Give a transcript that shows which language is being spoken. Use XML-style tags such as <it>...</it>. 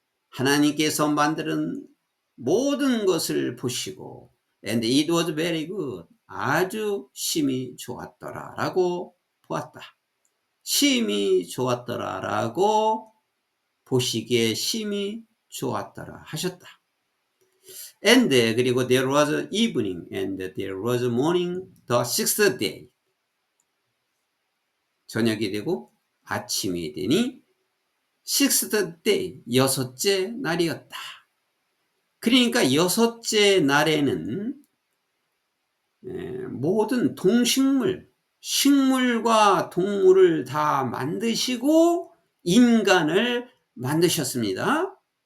<ko>하나님께서 만드는 모든 것을 보시고</ko> <en>and it was very good.</en> <ko>아주 심히 좋았더라 라고 보았다. 심히 좋았더라 라고 보시기에 심히 좋았더라 하셨다.</ko> <en>And</en> <ko>그리고</ko> <en>there was evening and there was morning the sixth day.</en> <ko>저녁이 되고 아침이 되니</ko> <en>sixth day</en> <ko>여섯째 날이었다. 그러니까 여섯째 날에는 모든 식물과 동물을 다 만드시고 인간을 만드셨습니다.</ko>